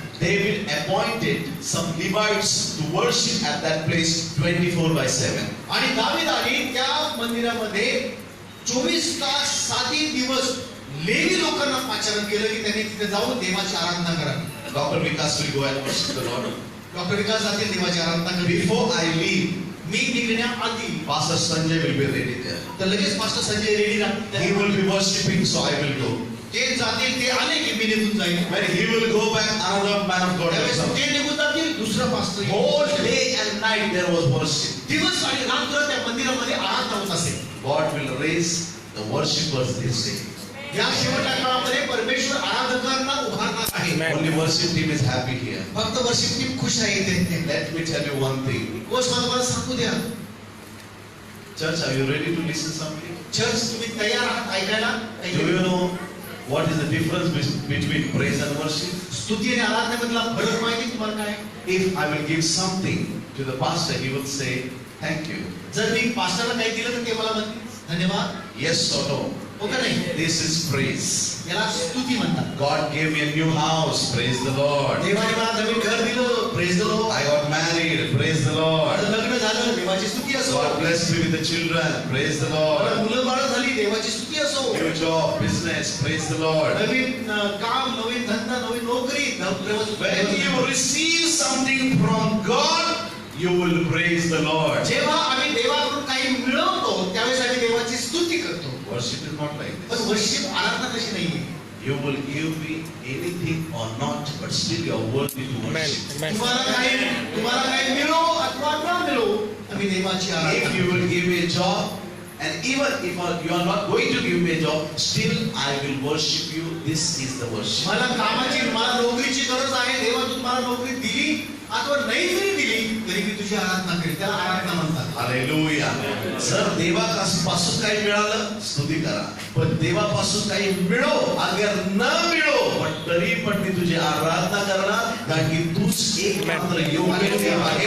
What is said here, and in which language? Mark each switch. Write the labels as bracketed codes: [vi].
[en] David appointed some Levites to worship at that place 24/7. [mr] आणि दावीदाने त्या मंदिरामध्ये 24 तास 7 दिवस लेवी लोकांना पाचारण केलं की त्यांनी तिथे जाऊन देवाची आराधना करावी. [en] Dr. Vikas will go and worship the Lord. [mr] Doctor विकास जातील देवाची आराधना करावी. [en] Before I leave, [mr] मी निघण्याआधी [en] Pastor Sanjay will be ready there. [mr] तर लगेच मास्टर संजय रेडी [en] He [mr] राहतील. [en] will be worshiping, so I will go. [mr] ते जातील, ते आले की मी निघून जाईल. [en] When he will go back, another man of God will [mr] त्यावेळेस [en] come. [mr] ते निघून जातील, दुसरा पास्टर येईल. [en] Whole day and night there was worship. [mr] दिवस आणि रात्र त्या मंदिरामध्ये आराधना होत असेल. [en] God will raise the worshippers this day. [mr] या शेवटच्या काळामध्ये परमेश्वर आराधकांना उभारणार आहे. [en] Only worship team is happy here. [mr] फक्त वर्षिप टीम खुश आहे इथे. [en] Let me tell you one thing. [mr] गोष्ट मला सांगू द्या. [en] Church, are you ready to listen something? [mr] Church तुम्ही तयार आहात ऐकायला? [en] Do you know what is the difference between praise and worship? [mr] स्तुती आणि आराधनेमधला फरक माहिती तुम्हाला काय? [en] If I will give something to the pastor, he will say, thank you. [mr] जर मी पास्टरला काही दिलं तर ते मला म्हणतील धन्यवाद. [en] Yes or no? [mr] हो का नाही? [en] This is praise. [mr] याला स्तुती म्हणतात. [en] God gave me a new house. Praise the Lord. [mr] देवाने मला नवीन घर दिलं. [en] Praise the Lord. I got married. Praise the Lord. [mr] माझं लग्न झालं. देवाची स्तुती असो. [en] God blessed me with the children. Praise the [mr] मला [en] Lord. [mr] मुलं बाळ झाली. देवाची स्तुती असो. [en] New job, business. Praise the Lord. [mr] नवीन काम, नवीन धंदा, नवीन नोकरी. [en] When you receive something from God, you will praise the Lord. [mr] जेव्हा आम्ही देवाकडून काही मिळवतो त्यावेळेस आम्ही देवाची स्तुती करतो. [en] Worship is not like [mr] पण [en] this. [mr] वर्षिप आराधना तशी नाहीये. [en] You will give me anything or not, but still you are worthy to Amen. worship. Amen. [mr] तुम्हाला काही मिळो अथवा न मिळो आम्ही देवाची [en] If [mr] Aradhana. [en] you will give me a job, and even if you are not going to give me a job, still I will worship you. This is the worship. [mr] मला नोकरीची गरज आहे. देवा तू मला नोकरी दिली अथवा नाही जरी दिली तरी मी तुझी आराधना करेन. त्याला आराधना म्हणतात. हालेलुया. जर देवापासून काही मिळालं, स्तुती करा. पण देवापासून काही मिळो अगर न मिळो, पण तरी पण मी तुझी आराधना करणार, कारण की तूच एक मात्र योग्य देव आहे.